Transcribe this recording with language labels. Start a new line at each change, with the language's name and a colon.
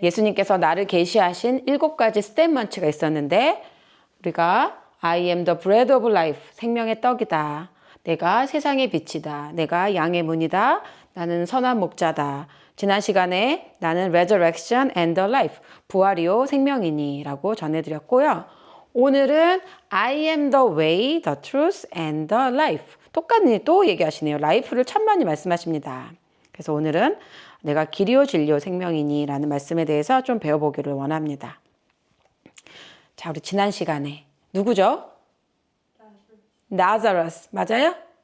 Korean: 예수님께서 나를 계시하신 7가지 스테이트먼트가 있었는데 우리가
English: I am the bread of life,
Korean: 생명의 떡이다. 내가 세상의 빛이다. 내가 양의 문이다. 나는 선한 목자다. 지난 시간에 나는
English: resurrection and the life,
Korean: 부활이요 생명이니 라고 전해드렸고요.
English: 오늘은 I am the way, the truth and the life.
Korean: 똑같이 또 얘기하시네요. 라이프를 참 많이 말씀하십니다. 그래서 오늘은 내가 길이요 진리요 생명이니 라는 말씀에 대해서 좀 배워보기를 원합니다. 자, 우리 지난 시간에 누구죠? 나사로스 맞아요?